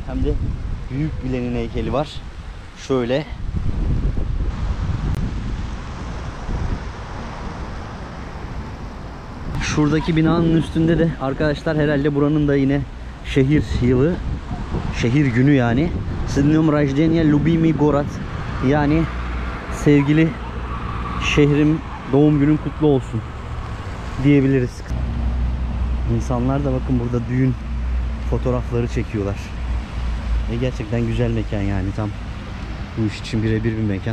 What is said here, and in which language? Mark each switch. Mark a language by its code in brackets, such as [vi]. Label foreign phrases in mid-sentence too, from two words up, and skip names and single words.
[tr] Hem de büyük bir Lenin heykeli var. Şöyle. Şuradaki binanın üstünde de arkadaşlar, herhalde buranın da yine şehir yılı, şehir günü yani. [ru] С днём рождения любимый город. [tr] Yani sevgili şehrim, doğum günün kutlu olsun diyebiliriz. İnsanlar da bakın burada düğün fotoğrafları çekiyorlar. Ve gerçekten güzel mekan yani, tam bu iş için birebir bir mekan.